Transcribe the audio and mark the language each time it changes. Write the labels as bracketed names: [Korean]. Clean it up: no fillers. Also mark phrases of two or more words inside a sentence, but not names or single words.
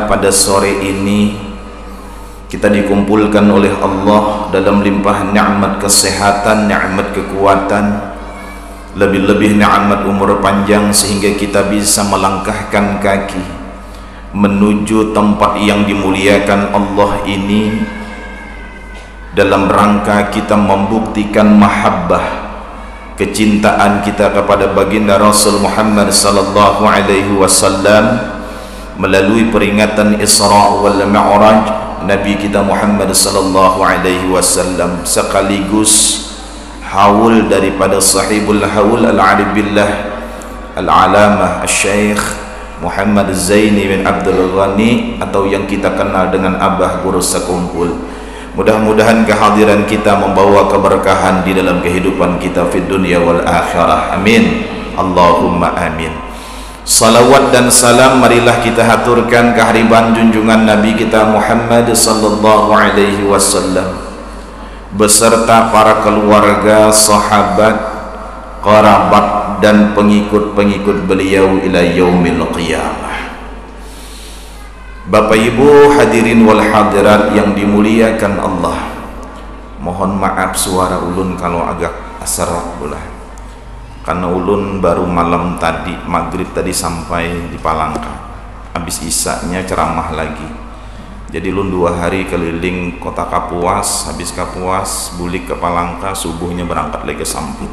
[Indonesian] Pada sore ini kita dikumpulkan oleh Allah dalam limpah nikmat kesehatan, nikmat kekuatan, lebih-lebih nikmat umur panjang, sehingga kita bisa melangkahkan kaki menuju tempat yang dimuliakan Allah ini dalam rangka kita membuktikan mahabbah kecintaan kita kepada baginda Rasul Muhammad [Arabic] sallallahu alaihi wasallam [Indonesian] melalui peringatan Isra wal Mi'raj Nabi kita Muhammad [Arabic] sallallahu alaihi wasallam, [Indonesian] sekaligus haul daripada [Arabic] sahibul haul al-arif billah al-alamah al-syaikh [Indonesian] Muhammad Zaini bin Abdul Ghani, atau yang kita kenal dengan Abah Guru Sekumpul. Mudah-mudahan kehadiran kita membawa keberkahan di dalam kehidupan kita [Arabic] fid dunya wal akhirah. [Indonesian] Amin. [Arabic] Allahumma amin. [Indonesian] Salawat dan salam marilah kita haturkan kehadiran junjungan Nabi kita Muhammad [Arabic] sallallahu alaihi wasallam [Indonesian] beserta para keluarga, sahabat, kerabat dan pengikut-pengikut beliau [Arabic] ila yaumil qiyamah. [Indonesian] Bapak Ibu [Arabic] hadirin wal hadirat [Indonesian] yang dimuliakan Allah, [Banjar] mohon maaf suara ulun kalau agak serak pula, karena ulun baru malam tadi maghrib tadi sampai di Palangka, habis isanya ceramah lagi. Jadi ulun 2 hari keliling kota Kapuas, habis Kapuas bulik ke Palangka, subuhnya berangkat lagi ke Sampit.